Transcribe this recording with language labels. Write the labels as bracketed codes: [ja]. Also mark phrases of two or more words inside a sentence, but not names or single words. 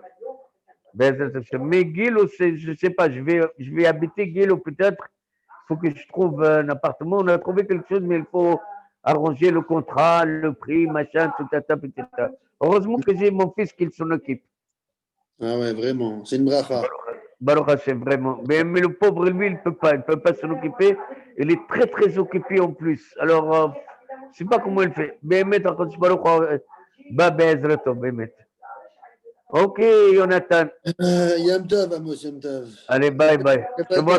[he] בעזרת השם. [fr] Mais Gilo, je ne sais pas, je vais habiter Gilo peut-être. Il faut que je trouve un appartement. On a trouvé quelque chose, mais il faut arranger le contrat, le prix, machin, tout à petit. Heureusement que j'ai mon fils qui s'en occupe. Ah ouais, vraiment, c'est une bracha. [he] ברוך השם, [fr] vraiment. Mais le pauvre, lui, il ne peut pas s'en occuper. Il est très, très occupé en plus. Alors, je ne sais pas comment il fait. [he] באמת, בעזרתו, באמת. [fr] Ok, Jonathan. [he] יום טוב, Amos, יום טוב. [fr] Allez, bye, bye. Shabbat